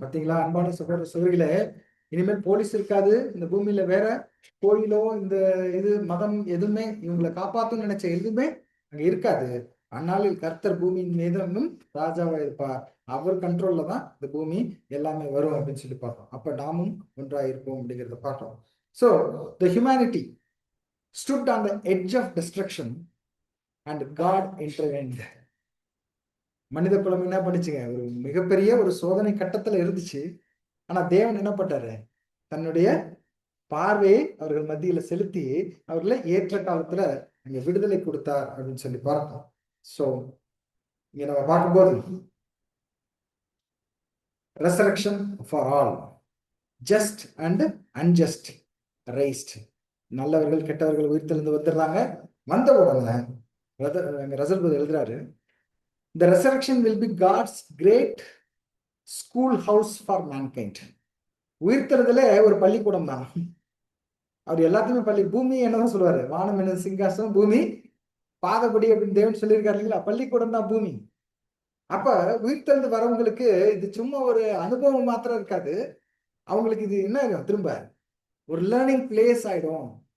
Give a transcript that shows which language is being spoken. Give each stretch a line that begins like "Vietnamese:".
Tamil: பாத்தீங்களா அன்பான சகோதர சகோதரிகளே, இனிமேல் போலீஸ் இருக்காது இந்த பூமியில, வேற கோயிலோ இந்த இது மதம் எதுவுமே இவங்களை காப்பாத்தும் நினைச்ச எதுவுமே அங்க இருக்காது. அந்நாளில் கர்த்தர் பூமியின் மீதும் ராஜாவா இருப்பார், அவர் கண்ட்ரோல்ல தான் இந்த பூமி எல்லாமே வரும் அப்படின்னு சொல்லி பார்த்தோம். அப்ப நாமும் ஒன்றா இருப்போம் அப்படிங்கிறத பார்த்தோம்.
English: So the humanity stood on the edge of destruction and God intervened.
Tamil: மனித குலம் என்ன பண்ணுச்சுங்க, ஒரு மிகப்பெரிய ஒரு சோதனை கட்டத்துல இருந்துச்சு. ஆனா தேவன் என்ன பண்ணாரு, தன்னுடைய பார்வையை அவர்கள் மத்தியில செலுத்தி அவர்களை ஏற்ற காலத்துல அங்க விடுதலை கொடுத்தார் அப்படின்னு சொல்லி பார்த்தோம்.
English: so
Tamil: இங்க நம்ம பார்க்கும்போது
English: Resurrection for all, just and unjust raised.
Tamil: நல்லவர்கள் கெட்டவர்கள் உயிர்த்தெழுந்து வந்துடுறாங்க. வந்த உடனே ரசல்புத் எழுதுறாரு,
English: the resurrection will be God's great school house for mankind.
Tamil: உயிர்த்தெழுதலே ஒரு பள்ளிக்கூடம் தான். அவர் எல்லாத்தையுமே பள்ளி, பூமி என்னதான் சொல்லுவாரு, வானம் என்ன சிங்காசனம், பூமி பாதப்படி அப்படின்னு தேவன் சொல்லியிருக்காரு இல்லைங்களா, பள்ளிக்கூடம் தான் பூமி. அப்ப உயிர்த்தெழுந்து வரவங்களுக்கு இது சும்மா ஒரு அனுபவம் மாத்திரம் இருக்காது, அவங்களுக்கு இது என்ன திரும்ப ஒரு லேர்னிங் பிளேஸ் ஆயிடும்.